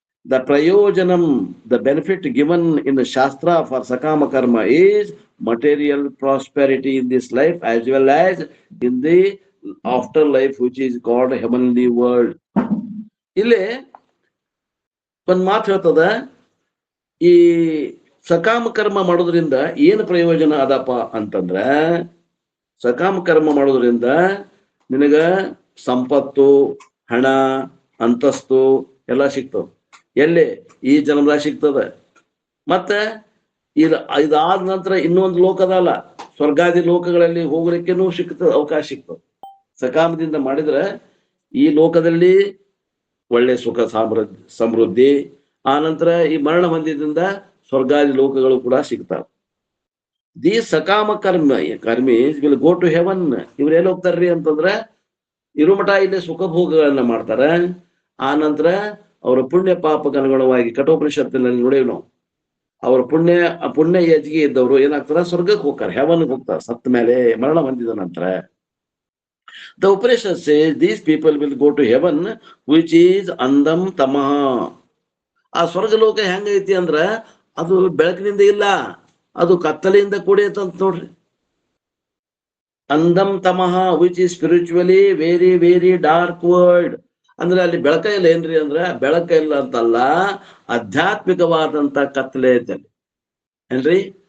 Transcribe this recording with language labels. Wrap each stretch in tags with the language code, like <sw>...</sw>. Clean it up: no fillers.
<en>The prayojanam, the benefit given in the Shastra for Sakama Karma is material prosperity in this life as well as in the afterlife, which is called heavenly world.</en> <kn>ಇಲ್ಲಿ ಒಂದ್ ಮಾತು ಹೇಳ್ತದ, ಈ ಸಕಾಮ ಕರ್ಮ ಮಾಡೋದ್ರಿಂದ ಏನು ಪ್ರಯೋಜನ ಅದಪ್ಪ ಅಂತಂದ್ರ, ಸಕಾಮ ಕರ್ಮ ಮಾಡೋದ್ರಿಂದ ನಿನಗ ಸಂಪತ್ತು, ಹಣ, ಅಂತಸ್ತು ಎಲ್ಲ ಸಿಗ್ತವ. ಎಲ್ಲಿ? ಈ ಜನ್ಮದಾಗ ಸಿಗ್ತದ. ಮತ್ತೆ ಇದಾದ ನಂತರ ಇನ್ನೊಂದು ಲೋಕದಲ್ಲ, ಸ್ವರ್ಗಾದಿ ಲೋಕಗಳಲ್ಲಿ ಹೋಗ್ಲಿಕ್ಕೇನು ಸಿಗ್ತದ, ಅವಕಾಶ ಸಿಗ್ತದ. ಸಕಾಮದಿಂದ ಮಾಡಿದ್ರೆ ಈ ಲೋಕದಲ್ಲಿ ಒಳ್ಳೆ ಸುಖ ಸಮೃದ್ಧಿ, ಆ ನಂತರ ಈ ಮರಣ ಹೊಂದಿದಿಂದ ಸ್ವರ್ಗಾದಿ ಲೋಕಗಳು ಕೂಡ ಸಿಗ್ತಾವ.</kn> <en>The ಸಕಾಮ ಕರ್ಮಿ will go to heaven.</en> <kn>ಇವ್ರು ಎಲ್ಲಿ ಹೋಗ್ತಾರ್ರಿ ಅಂತಂದ್ರ, ಇರುಮಠ ಇಲ್ಲಿ ಸುಖ ಭೋಗಗಳನ್ನ ಮಾಡ್ತಾರ. ಆ ನಂತರ ಅವರ ಪುಣ್ಯ ಪಾಪಕ್ಕೆ ಅನುಗುಣವಾಗಿ ಕಠೋಪನಿಷತ್ತಿನಲ್ಲಿ ನೋಡೇವ್ ನಾವು, ಅವ್ರ ಪುಣ್ಯ ಹೆಚ್ಚಿಗೆ ಇದ್ದವರು ಏನಾಗ್ತಾರ? ಸ್ವರ್ಗಕ್ಕೆ ಹೋಗ್ತಾರೆ, ಹೆವನ್ಗೆ ಹೋಗ್ತಾರೆ ಸತ್ತ ಮೇಲೆ, ಮರಣ ಹೊಂದಿದ ನಂತರ.</kn> <en>The Upanishad says these people will go to heaven, which is andam tamah.</en> <kn>ಆ ಸ್ವರ್ಗಲೋಕ ಹೆಂಗೈತಿ ಅಂದ್ರ ಅದು ಬೆಳಕಿನಿಂದ ಇಲ್ಲ, ಅದು ಕತ್ತಲೆಯಿಂದ ಕೂಡೈತಂತ ನೋಡ್ರಿ.</kn> <en>ಅಂಧಂ ತಮಃ, which is spiritually very very dark world.</en> <kn>ಅಂದ್ರೆ ಅಲ್ಲಿ ಬೆಳಕ ಇಲ್ಲ ಏನ್ರಿ ಅಂದ್ರ, ಬೆಳಕ ಇಲ್ಲ ಅಂತಲ್ಲ, ಆಧ್ಯಾತ್ಮಿಕವಾದಂತ ಕತ್ತಲೆ ಐತಲ್ಲಿ ಏನ್ರಿ.</kn>